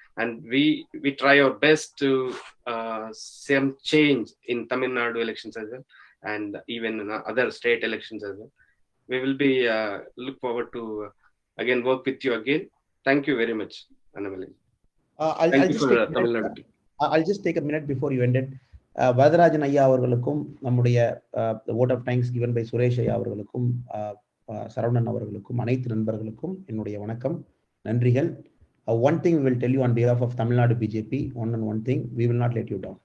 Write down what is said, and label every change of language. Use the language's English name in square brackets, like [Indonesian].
[English] And we try our best to some change in Tamil Nadu elections as well, and even in other state elections as well. We will be look forward to again work with you again. Thank you very much, Annamalai. Thank you for Tamil Nadu. I'll just take a minute before you end it. [Tamil] Varadarajan ஐயா அவர்களுக்கும் நம்முடைய [English] vote of thanks given by [Tamil] Suresh ஐயா அவர்களுக்கும் சரவணன் அவர்களுக்கும் அனைத்து நண்பர்களுக்கும் என்னுடைய வணக்கம், நன்றிகள். [English] One thing we will tell you on behalf of Tamil Nadu BJP, one thing, we will not let you down.